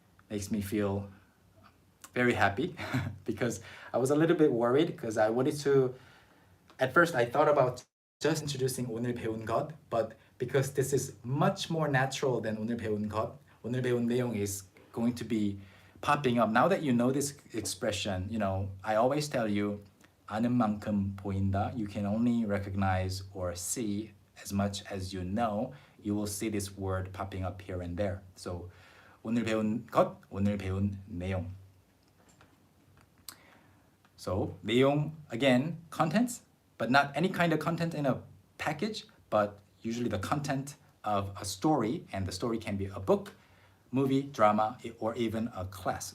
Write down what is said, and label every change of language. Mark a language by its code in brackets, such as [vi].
[en] Makes me feel very happy because I was a little bit worried because I wanted to, at first I thought about just introducing [ko] 오늘 배운 것, [en] but because this is much more natural than 오늘 배운 것, [ko] 오늘 배운 내용 [en] is going to be popping up. Now that you know this expression, you know, I always tell you, [ko] 아는 만큼 보인다. [en] You can only recognize or see as much as you know. You will see this word popping up here and there. [ko] So, 오늘 배운 것, 오늘 배운 내용. [en] So, 내용, again, contents, but not any kind of content in a package, but usually the content of a story, and the story can be a book, movie, drama, or even a class.